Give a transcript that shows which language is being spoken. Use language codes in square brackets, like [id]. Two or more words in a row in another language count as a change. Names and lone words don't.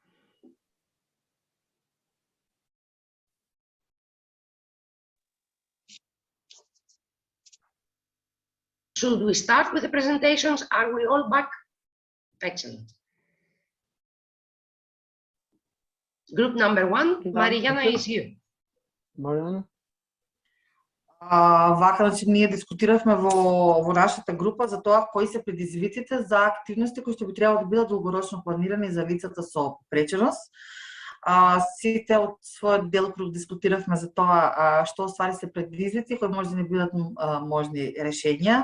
[en] Should we start with the presentations? Are we all back? Excellent. Group number 1, Маријана, is you. Маријана? [mk] Вака, значи, ние дискутиравме во нашата група за тоа кои се предизвиците за активности кои што би требало да бидат долгорочно планирани за лицата со попреченост. Сите од својот делокруг дискутиравме за тоа што ствари се предизвици кои може да не бидат можни решења.